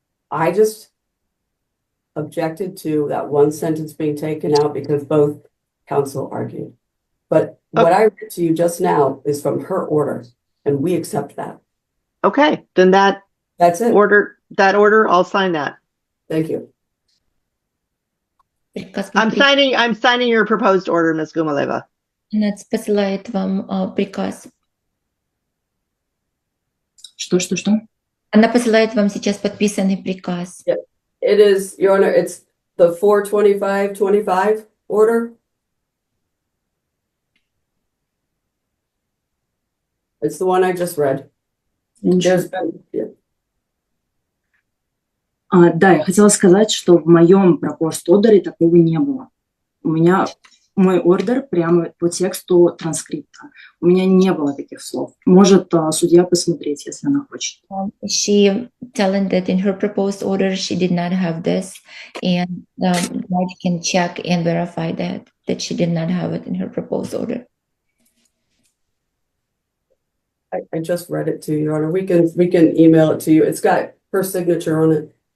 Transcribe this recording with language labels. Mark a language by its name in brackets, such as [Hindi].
[English] I just objected to that one sentence being taken out because both counsel argued. But what I read to you just now is from her order, and we accept that. Okay, then that's it. Order, I'll sign that. Thank you. I'm signing your proposed order, Ms. Gumaleva. [Russian] Она посылает вам приказ. Что? Она посылает вам сейчас подписанный приказ. [English] Yeah. It is, Your Honor, it's the 42525 order. It's the one I just read. There's been, yeah. [Russian] Да, я хотела сказать, что в моем [English] proposed order [Russian] такого не было. У меня мой ордер прямо по тексту транскрипта. У меня не было таких слов. Может судья посмотреть, если она хочет. [English] She telling that in her proposed order she did not have this, and the judge can check and verify that she did not have it in her proposed order. I just read it to you, Your Honor. We can email it to you. It's got her signature on it.